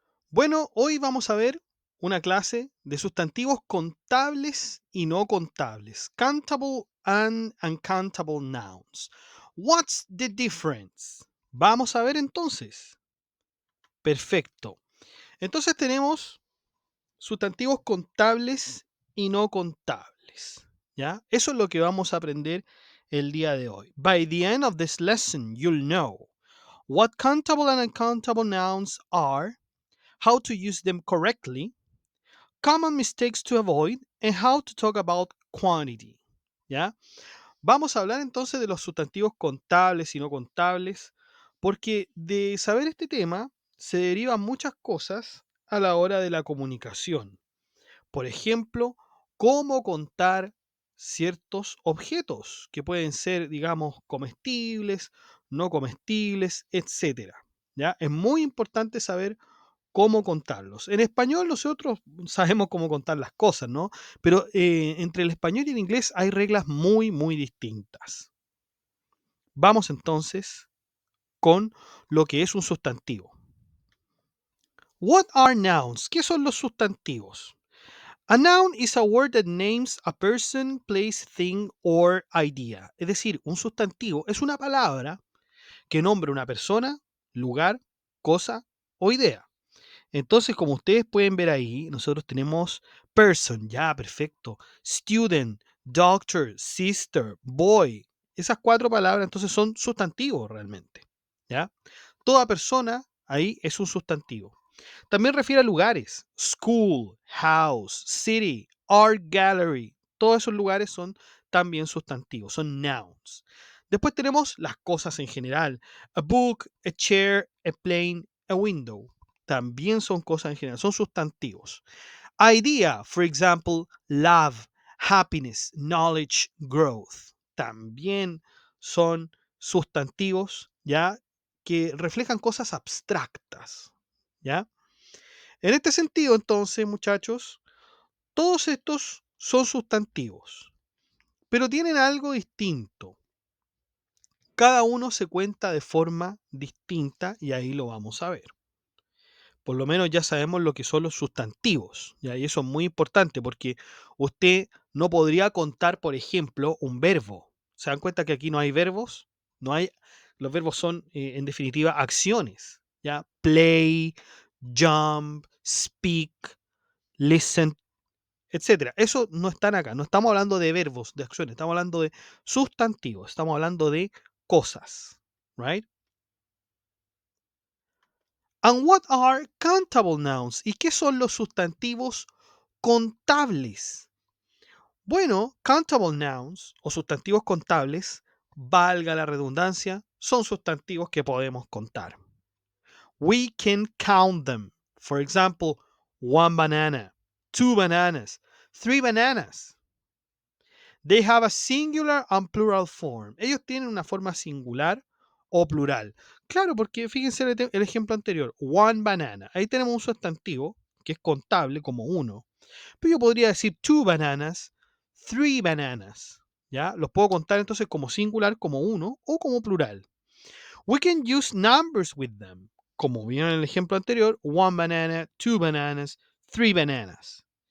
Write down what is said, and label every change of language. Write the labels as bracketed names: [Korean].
[Spanish] Bueno, hoy vamos a ver una clase de sustantivos contables y no contables. [English] Countable and uncountable nouns. What's the difference? [Spanish] Vamos a ver entonces. Perfecto. Entonces tenemos sustantivos contables y no contables. ¿Ya? Eso es lo que vamos a aprender el día de hoy. [English] By the end of this lesson, you'll know what countable and uncountable nouns are, how to use them correctly, common mistakes to avoid, and how to talk about quantity. [Spanish] ¿Ya? Vamos a hablar entonces de los sustantivos contables y no contables, porque de saber este tema se derivan muchas cosas a la hora de la comunicación. Por ejemplo, cómo contar ciertos objetos que pueden ser, digamos, comestibles, no comestibles, etcétera. ¿Ya? Es muy importante saber cómo contarlos. En español nosotros sabemos cómo contar las cosas, ¿no? Pero entre el español y el inglés hay reglas muy, muy distintas. Vamos entonces con lo que es un sustantivo. [English] What are nouns? [Spanish] ¿Qué son los sustantivos? [English] A noun is a word that names a person, place, thing or idea. [Spanish] Es decir, un sustantivo es una palabra que nombra una persona, lugar, cosa o idea. Entonces, como ustedes pueden ver ahí, nosotros tenemos person, ya, perfecto. [English] Student, doctor, sister, boy. [Spanish] Esas cuatro palabras entonces son sustantivos realmente, ¿ya? Toda persona ahí es un sustantivo. También refiere a lugares, [English] school, house, city, art gallery. [Spanish] Todos esos lugares son también sustantivos, son nouns. Después tenemos las cosas en general. [English] A book, a chair, a plane, a window. [Spanish] También son cosas en general, son sustantivos. [English] Idea, for example, love, happiness, knowledge, growth. [Spanish] También son sustantivos, ¿ya? Que reflejan cosas abstractas, ¿ya? En este sentido, entonces, muchachos, todos estos son sustantivos, pero tienen algo distinto. Cada uno se cuenta de forma distinta y ahí lo vamos a ver. Por lo menos ya sabemos lo que son los sustantivos, ¿ya? Y eso es muy importante porque usted no podría contar, por ejemplo, un verbo. ¿Se dan cuenta que aquí no hay verbos? No hay, los verbos son, en definitiva, acciones, ¿ya? [English] Play, jump, speak, listen, [Spanish] etcétera. Eso no están acá. No estamos hablando de verbos, de acciones. Estamos hablando de sustantivos. Estamos hablando de cosas. [English] Right? And what are countable nouns? [Spanish] ¿Y qué son los sustantivos contables? Bueno, countable nouns o sustantivos contables, valga la redundancia, son sustantivos que podemos contar. [English] We can count them. For example, one banana, two bananas, three bananas. They have a singular and plural form. [Spanish] Ellos tienen una forma singular o plural. Claro, porque fíjense el ejemplo anterior. [English] One banana. [Spanish] Ahí tenemos un sustantivo que es contable como uno. Pero yo podría decir [English] two bananas, three bananas. [Spanish] ¿Ya? Los puedo contar entonces como singular, como uno o como plural. [English] We can use numbers with them. [Spanish] Como vieron en el ejemplo anterior, [English] one banana, two bananas, three bananas.